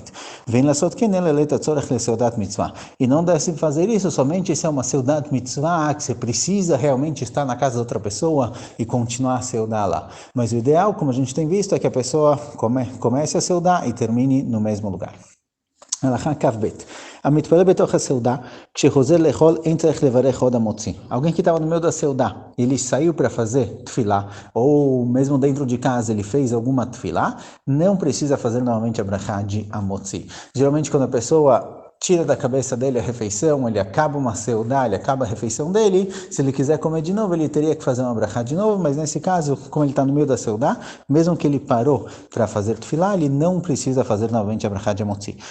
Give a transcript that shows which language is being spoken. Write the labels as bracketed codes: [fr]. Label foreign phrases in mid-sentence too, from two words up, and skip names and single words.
[pt] Vem lá só que mitzvah. E não deve fazer isso somente se é uma [he] סעודת מצווה, [pt] que você precisa realmente estar na casa de outra pessoa e continuar a seudar lá. Mas o ideal, como a gente tem visto, é que a pessoa comece a seudar e termine no mesmo lugar. [he] הלכה כ"ב, המתפלל בתוך הסעודה, כשחוזר לאכול אין צריך לברך עוד המוציא. [pt] Alguém que estava no meio da seudá, ele saiu para fazer tefilá, ou mesmo dentro de casa ele fez alguma tefilá, não precisa fazer novamente a brachá de Amotzi. Geralmente quando a pessoa tira da cabeça dele a refeição, ele acaba uma seudá, ele acaba a refeição dele, se ele quiser comer de novo, ele teria que fazer uma brachá de novo, mas nesse caso, como ele está no meio da seudá, mesmo que ele parou para fazer tefilá, ele não precisa fazer novamente a brachá de motzi.